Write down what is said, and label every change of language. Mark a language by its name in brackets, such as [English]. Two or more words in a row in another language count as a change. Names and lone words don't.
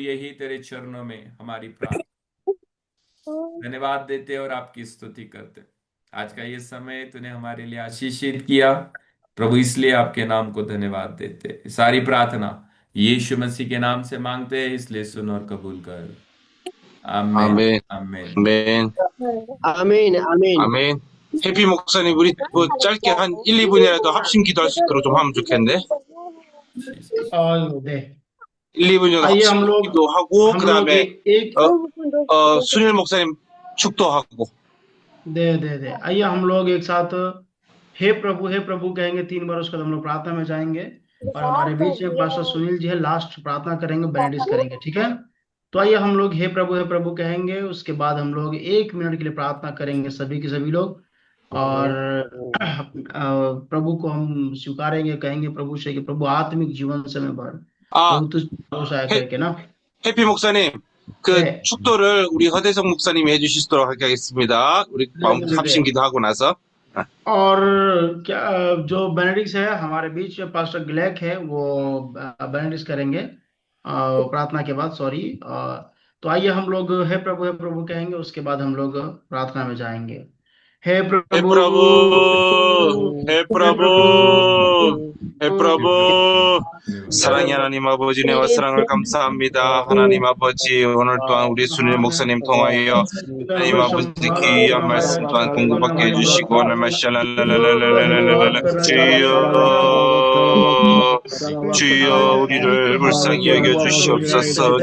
[Hindi] यही तेरे चरणों में हमारी प्रार्थना, धन्यवाद देते और आपकी स्तुति करते। आज का ये समय तूने हमारे लिए आशीषित किया। प्रभु, इसलिए आपके नाम को धन्यवाद देते हैं। सारी प्रार्थना यीशु मसीह के नाम से मांगते हैं, इसलिए सुन और कबूल कर। आमेन। [Korean] 아멘, [Hindi] आमेन। [Korean] 아멘, 아멘, 아멘. 아멘. 해피 목사님, 우리 뭐 짧게 한 1, 2분이라도 합심 기도할 수 있도록 좀 하면 좋겠네. [Hindi] जीसस। और दे 1, [Korean] 2분 정도 [Hindi] आइए [Korean] 합심 기도하고, 그 다음에, [Hindi] एक [Korean] 순일 목사님 축도하고. [Hindi] दे आइए हम लोग एक साथ हे प्रभु कहेंगे 3 बार। उसके बाद हम लोग प्रार्थना में जाएंगे और हमारे बीच में पास्टर सुनील जी है, लास्ट प्रार्थना करेंगे, बेनेडिक्स करेंगे, ठीक है। तो आइए हम लोग हे प्रभु कहेंगे, उसके बाद हम लोग 1 मिनट के लिए प्रार्थना करेंगे, सभी के सभी लोग। और प्रभु को हम स्वीकारेंगे, कहेंगे प्रभु से कि प्रभु आत्मिक जीवन से मैं भर, 아, प्रभु तुझ भरोसा है 해, करके ना। [Korean] 해피 목사님, 그 네, 축도를 우리 허대성 목사님이 해주시도록 하겠습니다. 우리 합심 네। 기도하고 나서. [Hindi] और क्या जो बेनेडिक्स है हमारे बीच में पास्टर ग्लेक है, वो बेनेडिक्स करेंगे प्रार्थना के बाद, सॉरी। तो आइए हम लोग हे प्रभु कहेंगे, उसके बाद हम लोग प्रार्थना में जाएंगे। हे हे प्रभु, प्रभु, हे हे प्रभु, प्रभु, 해 हे प्रभु. प्रभु। [Korean] 사랑의 하나님 아버지, 내와 사랑을 감사합니다. 하나님 아버지, 오늘 또한 우리 순일 목사님 통하여 하나님 아버지 귀한 말씀 또한 공급받게 해주시고, 하나님 샬랄랄랄랄랄랄랄랄 주여, 주여 우리를 불쌍히 여겨주시옵소서.